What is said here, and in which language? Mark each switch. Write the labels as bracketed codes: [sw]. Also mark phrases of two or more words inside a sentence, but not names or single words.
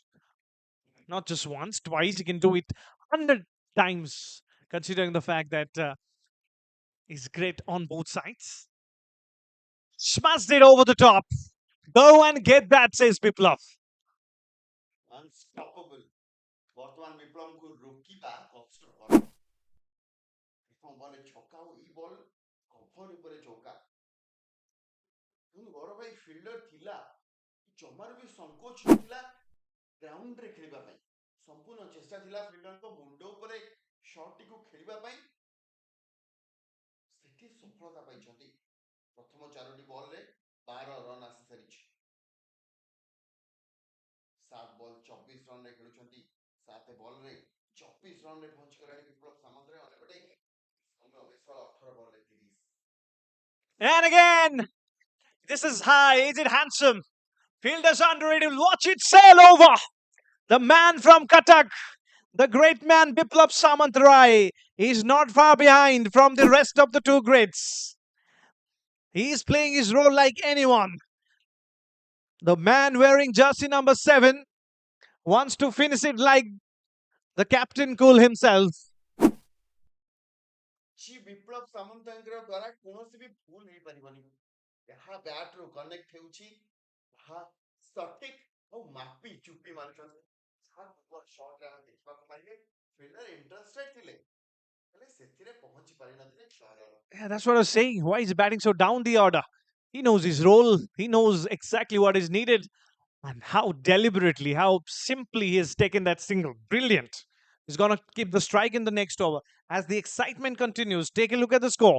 [en] Not just once, twice. He can do it 100 times, considering the fact that he's great on both sides. Smashed it over the top. Go and get that, says Biplab. Unstoppable. [or] ବର୍ତ୍ତମାନ ବିପ୍ଳବଙ୍କୁ ରୋକିବା କଷ୍ଟକର। ପ୍ରଥମ ବଲରେ ଛକା ଆଉ ଏଇ [en] ball cover [or] ଉପରେ ଚୌକା। ଗୌରବ ଭାଇ ଫିଲ୍ଡର ଥିଲା, ଜମାରୁ ବି ସଂକୋଚ ନଥିଲା ଗ୍ରାଉଣ୍ଡରେ ଖେଳିବା ପାଇଁ। ସମ୍ପୂର୍ଣ୍ଣ ଚେଷ୍ଟା ଥିଲା ଫିଲ୍ଡରଙ୍କ ମୁଣ୍ଡ ଉପରେ ଶଟଟିକୁ ଖେଳିବା ପାଇଁ। ସେଠି ସଫଳତା ପାଇଛନ୍ତି। ପ୍ରଥମ 4ଟି ବଲରେ 12 ରନ୍ ଆସି ସାରିଛି। 7 ବଲ୍ 24 ରନରେ ଖେଳୁଛନ୍ତି। 7 ବଲରେ 24 ରନରେ ପହଞ୍ଚିଗଲାଣି ବିପ୍ଳବ ସାମନ୍ତରାୟ। ଅନ୍ୟପଟେ ସୌମ୍ୟ ବିଶ୍ୱାଳ 18 ବଲରେ 30। [en] And again, this is high. Is it handsome? Fielders under it. Watch it sail over. The man from Cuttack, the great man Biplab Samantrai, is not far behind from the rest of the two greats. He is playing his role like anyone. The man wearing jersey number 7 wants to finish it like the captain cool himself. [or] ବିପ୍ଳବ ସାମନ୍ତରାୟଙ୍କ ଦ୍ୱାରା କୌଣସି ବି ଭୁଲ ହେଇପାରିବନି। ଏହା ବ୍ୟାଟରୁ କନେକ୍ଟ ହେଉଛି, ତାହା ସଠିକ ଆଉ ମାପି ଚୁପି ମାରୁଛନ୍ତି। ଶଟରେ ଆମେ ଦେଖିବାକୁ ପାଇଲେ [en] fielder interested [or] ଥିଲେ, ହେଲେ ସେଥିରେ ପହଞ୍ଚି ପାରିନଥିଲେ 6 ରନ୍। [en] Yeah, that's what I was saying. Why is he batting so down the order? He knows his role. He knows exactly what is needed. And how deliberately, how simply he has taken that single. Brilliant. He's going to keep the strike in the next over. As the excitement continues, take a look at the score.